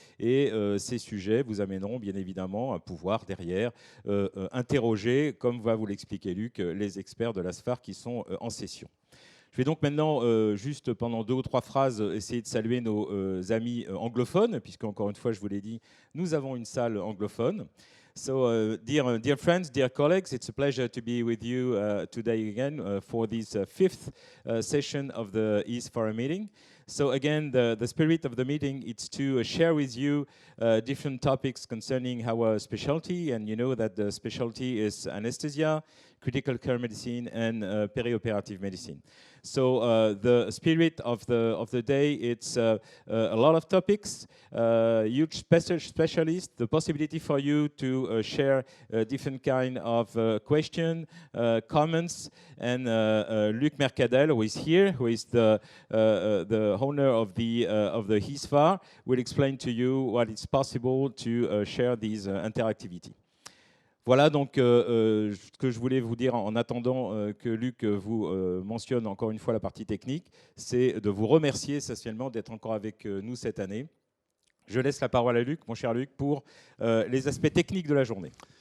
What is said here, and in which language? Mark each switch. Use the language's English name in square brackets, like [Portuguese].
[French] Et ces sujets vous amèneront bien évidemment à pouvoir derrière interroger, comme va vous l'expliquer Luc, les experts de l'ASFAR qui sont en session. Je vais donc maintenant, juste pendant 2 ou 3 phrases, essayer de saluer nos amis anglophones, puisque encore une fois, je vous l'ai dit, nous avons une salle anglophone. [English] So, dear friends, dear colleagues, it's a pleasure to be with you today again for this 5th session of the ISFAR meeting. So again, the spirit of the meeting is to share with you different topics concerning our specialty, and you know that the specialty is anesthesia, critical care medicine, and perioperative medicine. So the spirit of the day, it's a lot of topics, huge specialists, the possibility for you to share different kind of question, comments, and Luc Mercadal, who is here, who is the owner of the ISFAR, will explain to you what is possible to share these interactivity. [French] Voilà donc ce que je voulais vous dire en attendant que Luc vous mentionne encore une fois la partie technique, c'est de vous remercier essentiellement d'être encore avec nous cette année. Je laisse la parole à Luc, mon cher Luc, pour les aspects techniques de la journée.